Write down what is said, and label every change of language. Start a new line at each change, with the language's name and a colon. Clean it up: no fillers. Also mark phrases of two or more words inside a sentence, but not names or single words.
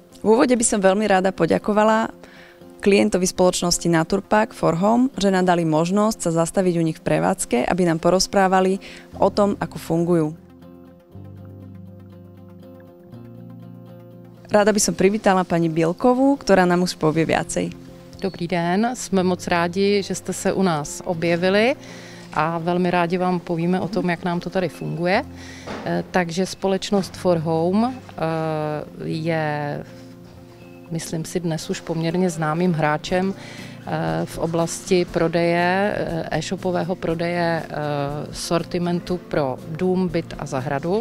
Slovak: V úvode by som veľmi rada poďakovala klientovi spoločnosti Naturpack for Home, že nám dali možnosť sa zastaviť u nich v prevádzke, aby nám porozprávali o tom, ako fungujú. Ráda by som privítala pani Bielkovú, ktorá nám už povie viacej.
Czech: Dobrý den, jsme moc rádi, že jste se u nás objevili a velmi rádi vám povíme o tom, jak nám to tady funguje. Takže společnost For Home je, myslím si, dnes už poměrně známým hráčem v oblasti prodeje, e-shopového prodeje sortimentu pro dům, byt a zahradu.